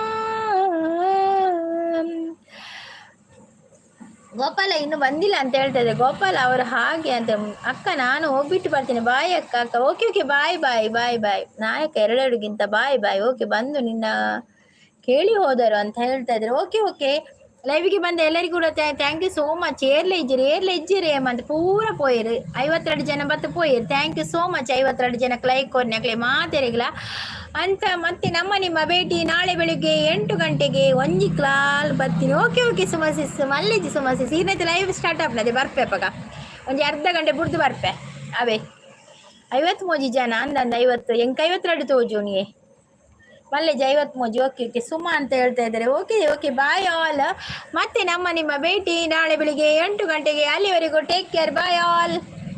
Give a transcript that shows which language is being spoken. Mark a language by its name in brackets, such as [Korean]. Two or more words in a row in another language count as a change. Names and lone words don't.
[Kannada] ಗೋಪಾಲ ಇನ್ನು ಬಂದಿಲ್ಲ ಅಂತ ಹೇಳ್ತಾ ಇದ್ದೆ. ಗೋಪಾಲ ಅವರು ಹಾಗೆ ಅಂತ, ಅಕ್ಕ ನಾನು ಹೋಗ್ಬಿಟ್ಟು ಬರ್ತೀನಿ, ಬಾಯ್ ಅಕ್ಕ. [English] okay okay, bye bye bye bye. [Kannada] ನಾಯಕ ಎರಡೆರಡುಗಿಂತ [English] bye bye. [Kannada] ಓಕೆ, ಬಂದು ನಿನ್ನ ಕೇಳಿ ಹೋದರು ಅಂತ ಹೇಳ್ತಾ ಇದ್ರು. [English] okay okay, [Kannada] ಲೈವಿಗೆ ಬಂದ ಎಲ್ಲರಿಗೂ ಕೂಡ [English] thank you so much. [Tulu] ಏರ್ಲೆ ಇಜ್ಜಿರಿ ಅಂತ ಪೂರ ಪೋಯಿರು 52 ಜನ ಬತ್ತು ಪೋಯಿರು. [English] thank you so much. [Tulu] 52 ಜನಕ್ಕೆ ಲೈಕ್ ಕೊರ್ನಕ್ಲೆ ಮಾತೆರಿಗಲ ಅಂತ. [Kannada] ಮತ್ತೆ ನಿಮ್ಮ ಭೇಟಿ ನಾಳೆ ಬೆಳಿಗ್ಗೆ 8 ಗಂಟೆಗೆ ಒಂಜಿ ಕ್ಲಾಲ್ ಬರ್ತೀನಿ. [English] okay okay [Tulu] ಸುಮಸಿಸ್ ಮಲ್ಲಿಜಿ ಸುಮಸಿಸ್ ಈನೈತೆ [English] live start [Tulu] ಆಗ್ನದೆ ಬರ್ಪೆ ಪಗ ಒಂಜಿ ಅರ್ಧ ಗಂಟೆ ಬಿಡ್ದು ಬರ್ಪೆ ಅವೇ 53 ಜನ ಅಂದಂದ 50 ಎಂಕ 52 ತೋಜುನಿಯೇ ಮಲ್ಲೇಜ್ 53. [English] okay okay [Kannada] ಸುಮಾ ಅಂತ ಹೇಳ್ತಾ ಇದ್ದಾರೆ. [English] okay okay, bye all. [Kannada] ಮತ್ತೆ ನಿಮ್ಮ ಭೇಟಿ ನಾಳೆ ಬೆಳಿಗ್ಗೆ 8 ಗಂಟೆಗೆ. ಅಲ್ಲಿವರೆಗೂ [English] take care, bye all.